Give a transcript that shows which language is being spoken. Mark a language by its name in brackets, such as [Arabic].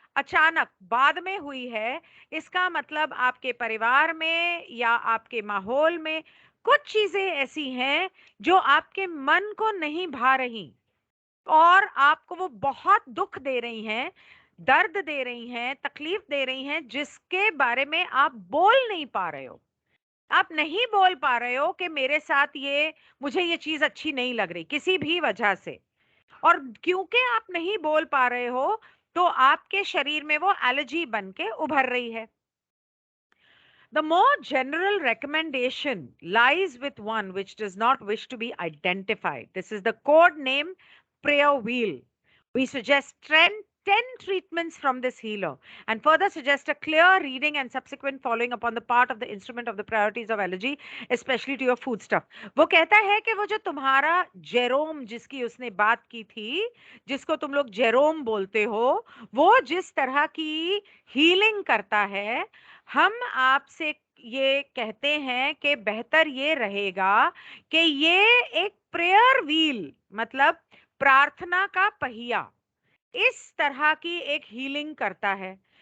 [Hindi] अचानक बाद में हुई है, इसका मतलब आपके परिवार में या आपके माहौल में कुछ चीजें ऐसी हैं जो आपके मन को नहीं भा रही और आपको वो बहुत दुख दे रही हैं, दर्द दे रही हैं, तकलीफ दे रही हैं, जिसके बारे में आप बोल नहीं पा रहे हो। आप नहीं बोल पा रहे हो कि मेरे साथ ये, मुझे ये चीज अच्छी नहीं लग रही किसी भी वजह से। और क्योंकि आप नहीं बोल पा रहे हो, तो आपके शरीर में वो एलर्जी बन के उभर रही है। [English] The more general recommendation lies with one which does not wish to be identified. This is the code name prayer wheel. We suggest 10 treatments from this healer and further suggest a clear reading and subsequent following upon the part of the instrument of the priorities of allergy, especially to your food stuff. [Hindi] वो कहता है कि वो जो तुम्हारा Jerome, जिसकी उसने बात की थी, जिसको तुम लोग जेरोम बोलते हो, वो जिस तरह की हीलिंग करता है, हम आपसे ये कहते हैं कि बेहतर ये रहेगा कि ये एक प्रेयर व्हील, मतलब प्रार्थना का पहिया, इस तरह की एक हीलिंग करता है।